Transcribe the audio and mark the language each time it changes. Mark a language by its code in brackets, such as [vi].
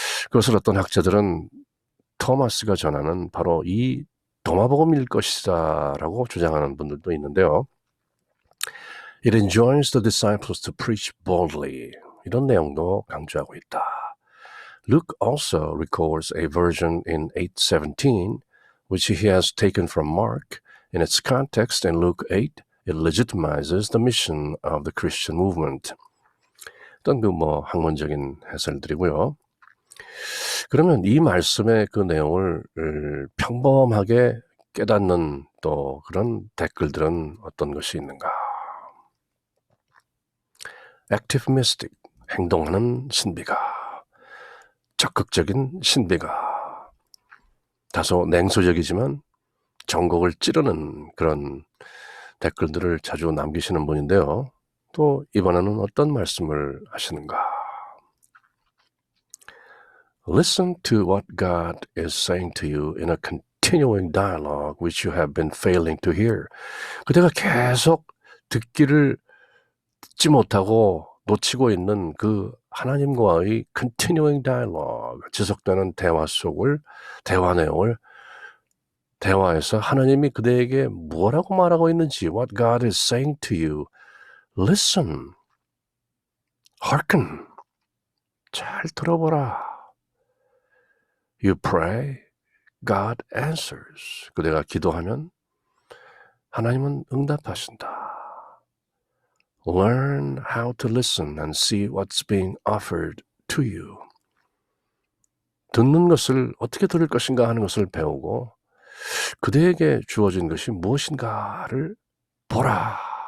[ko] 그것을 어떤 학자들은 토마스가 전하는 바로 이 도마복음일 것이다라고 주장하는 분들도 있는데요. [en] It enjoins the disciples to preach boldly. [ko] 이런 내용도 강조하고 있다. [en] Luke also records a version in 8:17, which he has taken from Mark. In its context in Luke 8, it legitimizes the mission of the Christian movement. [ko] 어떤 학문적인 해설들이고요. 그러면 이 말씀의 그 내용을 평범하게 깨닫는 또 그런 댓글들은 어떤 것이 있는가? Active mystic, 행동하는 신비가, 적극적인 신비가, 다소 냉소적이지만 전곡을 찌르는 그런 댓글들을 자주 남기시는 분인데요. 또 이번에는 어떤 말씀을 하시는가? [en] Listen to what God is saying to you in a continuing dialogue which you have been failing to hear. [ko] 그대가 계속 듣지 못하고 놓치고 있는 그 하나님과의 continuing dialogue, 지속되는 대화 내용을 대화에서 하나님이 그대에게 뭐라고 말하고 있는지, [en] what God is saying to you, listen, hearken, [ko] 잘 들어보라. [en] You pray, God answers. [ko] 그대가 기도하면 하나님은 응답하신다. [en] Learn how to listen and see what's being offered to you. [ko] 듣는 것을 어떻게 들을 것인가 하는 것을 배우고 그대에게 주어진 것이 무엇인가를 보라.